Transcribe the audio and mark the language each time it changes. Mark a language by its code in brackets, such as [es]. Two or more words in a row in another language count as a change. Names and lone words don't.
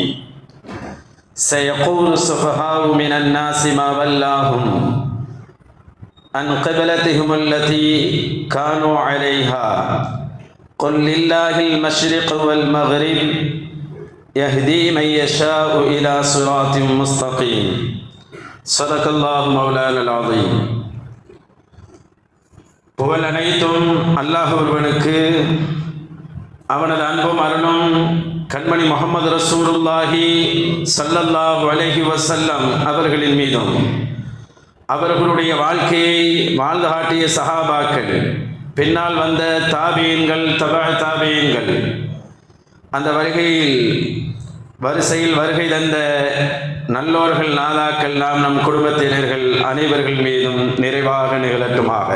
[ar] سيقول السفهاء من الناس ما ولاهم عن قبلتهم التي كانوا عليها قل لله المشرق والمغرب يهدي من يشاء إلى صراط مستقيم. صدق الله مولانا العظيم. [ta] புகழ் அனைத்தும் அல்லாஹ் ஒருவனுக்கு, அவனது அன்பும் அருளும் கண்மணி முஹம்மது [ar] رسول الله صلى الله عليه وسلم [ta] அவர்களின் மீதும், அவர்களுடைய வாழ்க்கையை வாழ்ந்து காட்டிய சஹாபாக்கள், பின்னால் வந்த தாபீன்கள், தாபீன்கள், அந்த வரிசையில் வருகை தந்த நல்லோர்கள், நாதாக்கள், நாம் நம் குடும்பத்தினர்கள் அனைவர்கள் மீதும் நிறைவாக நிகழட்டுமாக.